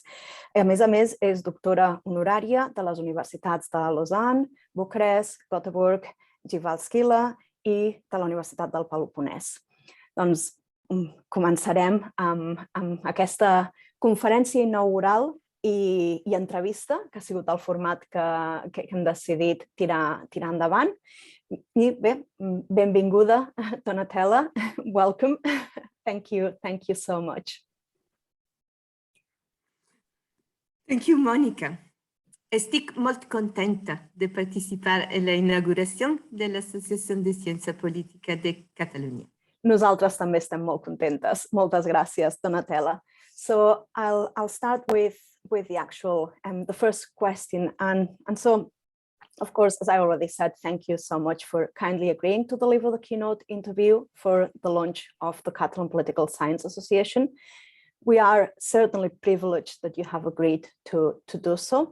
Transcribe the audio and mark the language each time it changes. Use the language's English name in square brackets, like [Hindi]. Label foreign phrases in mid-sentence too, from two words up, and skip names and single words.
[Catalan] A més, és doctora honorària de les universitats de Lausanne, Bucarest, Göteborg, Jyväskylä i de la Universitat del Peloponès. Doncs començarem amb aquesta conferència inaugural i entrevista, que ha sigut el format que hem decidit tirar endavant. I bé, benvinguda, [English] Donatella. Welcome. Thank you so much. Thank you, Mónica. [Catalan] Estic molt contenta de participar en la inauguració de l'Associació de Ciència Política de Catalunya. Nosaltres també estem molt contentes. Moltes gràcies, Donatella. [English] So I'll start with the first question. And so, of course, as I already said, thank you so much for kindly agreeing to deliver the keynote interview for the launch of the Catalan Political Science Association. We are certainly privileged that you have agreed to do so.